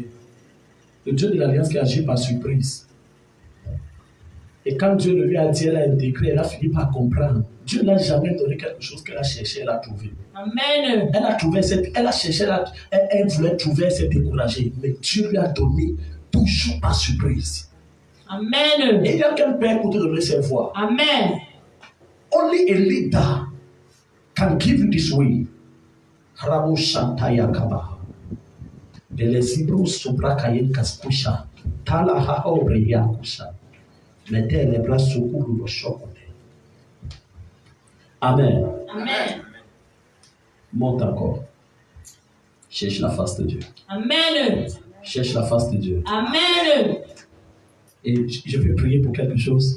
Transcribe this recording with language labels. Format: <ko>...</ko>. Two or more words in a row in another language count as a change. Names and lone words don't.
<fr>Le Dieu de l'alliance qui agit par surprise. Et quand Dieu lui a dit, elle a intégré, elle a fini par comprendre. Dieu n'a jamais donné quelque chose qu'elle a cherché, elle a trouvé. Amen. Elle a trouvé, elle a cherché, elle voulait trouver, elle s'est découragée. Mais Dieu lui a donné toujours par surprise. Amen. Et il y a qu'un père pour te donner ses voix. Amen.</fr> <en>Only a leader can give you this way. Rabo Shantaya Kaba. Belezibro Sobra Kayen Kaspusha. Tala Hao Reyakusha.</en> <fr>Mettez les bras sur le choc. Amen. Amen. Monte encore. Cherche la face de Dieu. Amen. Cherche la face de Dieu. Amen. Et je vais prier pour quelque chose.</fr>